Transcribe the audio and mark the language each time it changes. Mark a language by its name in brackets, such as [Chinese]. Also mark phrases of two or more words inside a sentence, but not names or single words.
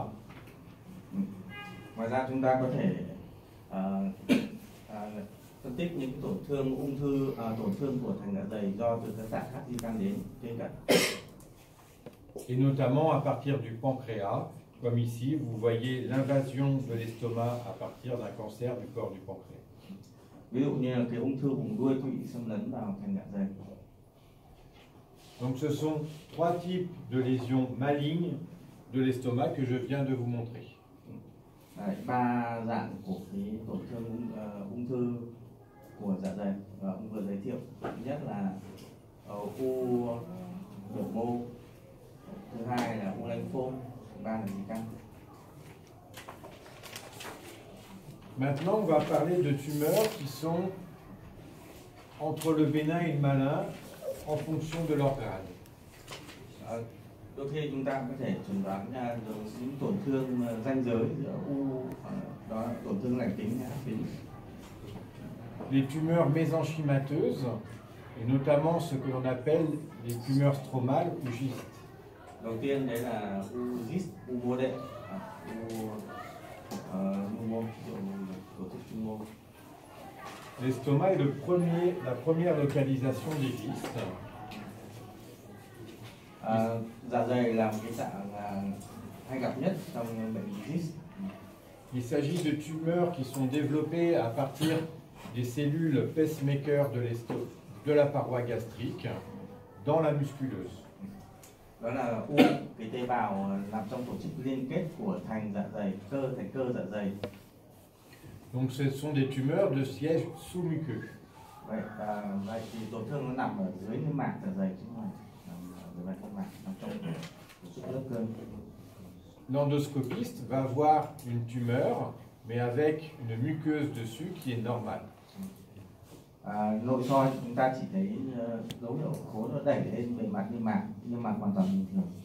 [Vietnamese] Ngoài ra chúng ta có thể phân tích những tổn thương của thành dạ dày do từ các tạng khác di căn đến trên cận. [French] Et notamment à partir du pancréas, comme ici, vous voyez l'invasion de l'estomac à partir d'un cancer du corps du pancréas. [Vietnamese] Ví dụ như là cái ung thư vùng đuôi bị xâm lấn vào thành dạ dày. [French] Donc ce sont trois types de lésions malignes de l'estomac que je viens de vous montrer. [Vietnamese] Ba dạng của cái tổn thương ung thư của dạ dày và ông vừa giới thiệu. Thứ nhất là u biểu mô, thứ hai là u lanh phôm, thứ ba là di căn. [French] Maintenant, on va parler de tumeurs qui sont entre le bénin et le malin en fonction de leur grade. [Vietnamese] Đôi khi chúng ta có thể chẩn đoán ra những tổn thương ranh giới giữa u, đó là tổn thương lành tính hay ác tính. [French] Les tumeurs mésenchymateuses, et notamment ce que l'on appelle les tumeurs stromales ou gistes. [Vietnamese] Đầu tiên đấy là u gist, u mô đệm, u tổ chức trung mô. [French] L'estomac est la première localisation des gistes. [Vietnamese] Dạ dày là một cái dạng hay gặp nhất trong bệnh gist. [French] Il s'agit de tumeurs qui sont développées à partir des cellules pacemaker de la paroi gastrique dans la musculeuse. [Vietnamese] Đó là u cái tế bào nằm trong tổ chức liên kết của thành cơ dạ dày. [French] Donc ce sont des tumeurs de siège sous-muqueux. [Vietnamese] Vậy thì tổn thương nó nằm ở dưới niêm mạc dạ dày chứ không nằm ở dưới niêm mạc, nằm trong lớp cơ. [French] L'endoscopiste va voir une tumeur, mais avec une muqueuse dessus qui est normale. [Vietnamese] Nội soi chúng ta chỉ thấy dấu hiệu khối nó đẩy lên bề mặt niêm mạc hoàn toàn bình thường.